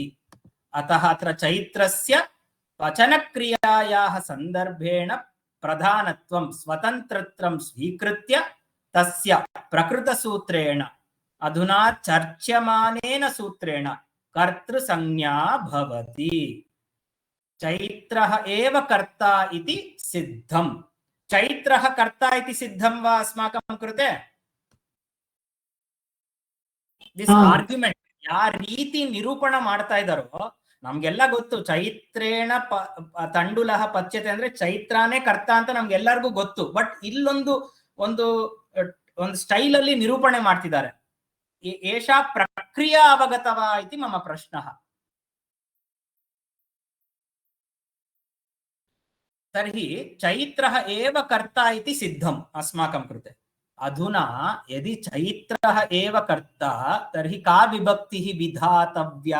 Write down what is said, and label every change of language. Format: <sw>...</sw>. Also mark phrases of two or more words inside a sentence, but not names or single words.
<sa>अतः अत्र चैत्रस्य पचनक्रियायाः सन्दर्भेण प्रधानत्वं, स्वतन्त्रत्वं स्वीकृत्य तस्य प्रकृतसूत्रेण, अधुना चर्च्यमानेन सूत्रेण कर्तृसंज्ञा भवति। चैत्रः एव कर्ता इति सिद्धम्। चैत्रः कर्ता इति सिद्धं वा अस्माकं कृते?</sa> <en>this argument</en> <kn>या ರೀತಿ ನಿರೂಪಣ ಮಾಡ್ತಾ ಇದ್ದಾರೋ ನಮಗೆಲ್ಲ ಗೊತ್ತು.</kn> <sa>ಚೈತ್ರೇಣ ತಂಡುಲಃ ಪಚ್ಯತೆ</sa> <kn>ಅಂದ್ರೆ ಚೈತ್ರಾನೇ ಕರ್ತ ಅಂತ ನಮಗೆಲ್ಲರಿಗೂ ಗೊತ್ತು. ಬಟ್ ಇಲ್ಲೊಂದು ಒಂದು ಒಂದು ಸ್ಟೈಲ್ ಅಲ್ಲಿ ನಿರೂಪಣೆ ಮಾಡ್ತಿದ್ದಾರೆ.</kn> <sa>ಏಷಾ ಪ್ರಕ್ರಿಯಾ ಅವಗತವಾ ಇತಿ ಮಮ ಪ್ರಶ್ನಃ. तर्हि चैत्रः एव कर्ता इति सिद्धम् अस्माकं कृते। अधुना यदि चैत्रः एव कर्ता तर्हि का विभक्तिः विधातव्या?</sa>